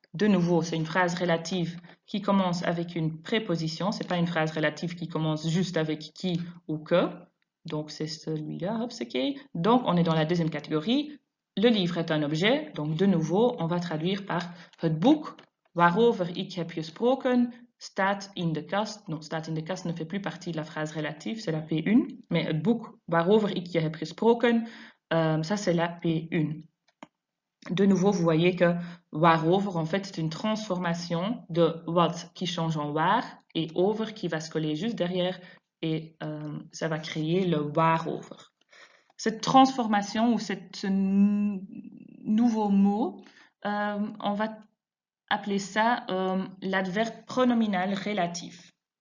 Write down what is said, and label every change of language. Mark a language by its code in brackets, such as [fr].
[fr] De nouveau, c'est une phrase relative qui commence avec une préposition, c'est pas une phrase relative qui commence juste avec qui ou que. Donc c'est celui-là, hopsakee. Donc on est dans la deuxième catégorie. Le livre est un objet, donc de nouveau, on va traduire par [nl] het boek waarover ik heb gesproken staat in de kast. [fr] Non, [nl] staat in de kast [fr] ne fait plus partie de la phrase relative, c'est la P1. Mais [nl] het boek waarover ik je heb gesproken, [fr] ça c'est la P1. De nouveau, vous voyez que waarover, en fait, c'est une transformation de what qui change en waar et over qui va se coller juste derrière et ça va créer le waarover. Cette transformation ou ce nouveau mot, on va appeler ça l'adverbe pronominal relatif.